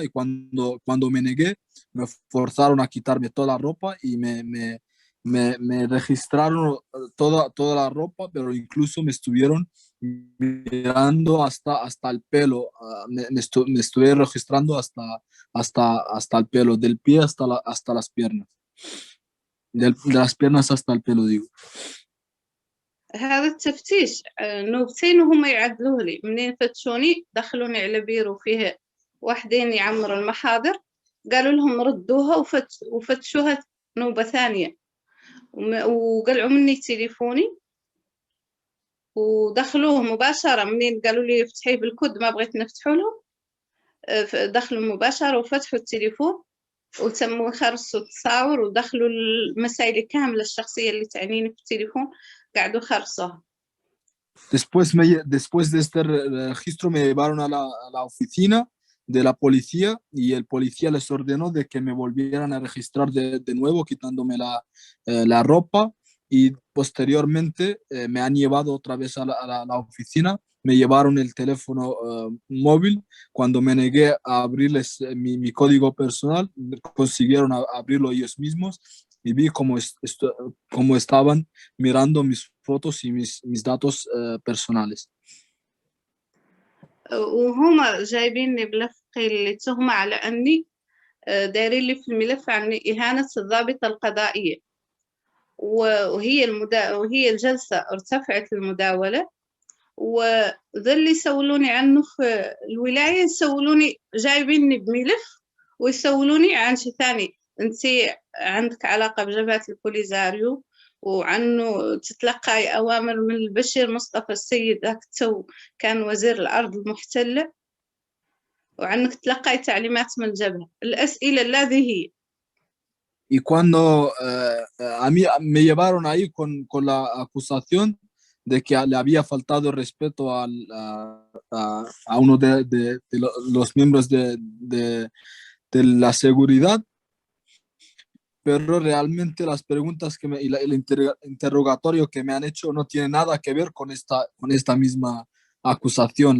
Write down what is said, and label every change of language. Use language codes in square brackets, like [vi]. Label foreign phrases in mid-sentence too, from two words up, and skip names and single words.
[es] y cuando me negué me forzaron a quitarme toda la ropa y me registraron toda la ropa, pero incluso me estuvieron mirando hasta el pelo, me estuve registrando hasta el pelo, del pie hasta las piernas, de las piernas hasta el pelo, digo. [mey] هذا التفتيش نوبتين وهم يعدلوه لي منين فتشوني دخلوني على بيرو فيه واحدين يعمروا المحاضر قالوا لهم ردوها وفتشوها نوبة ثانية وقلعوا مني تليفوني ودخلوه مباشرة منين قالوا لي افتحيه بالكود ما بغيت نفتحه له دخلوا مباشرة وفتحوا التليفون وتموا يخرصوا التصاور ودخلوا المسائل كاملة الشخصية اللي تعنيني في التليفون قعدوا يخرصوها. [es] Después de este registro me llevaron a la oficina de la policía y el policía les ordenó de que me volvieran a registrar de nuevo quitándome la ropa y posteriormente me han llevado otra vez a la oficina, me llevaron el teléfono móvil, cuando me negué a abrirles mi código personal consiguieron abrirlo ellos mismos y vi cómo estaban mirando mis fotos y mis datos personales. [mey] وهما جايبيني بلفقي اللي تهمة على أني دايرين لي في الملف عن إهانة الضابطة القضائية وهي الجلسة ارتفعت المداولة وذا اللي يسولوني عنه في الولاية يسولوني جايبيني بملف ويسولوني عن شيء ثاني أنتي عندك علاقة بجبهة البوليزاريو وعنه تتلقى أوامر من البشير مصطفى السيد هاك تو كان وزير الأرض المحتلة وعنك تلقى تعليمات من الجبهة الأسئلة الذي هي. [es] Y cuando a mí me llevaron ahí con la acusación de que le había faltado respeto a uno de los miembros de la seguridad, pero realmente las preguntas y el interrogatorio que me han hecho no tiene nada que ver con esta misma acusación.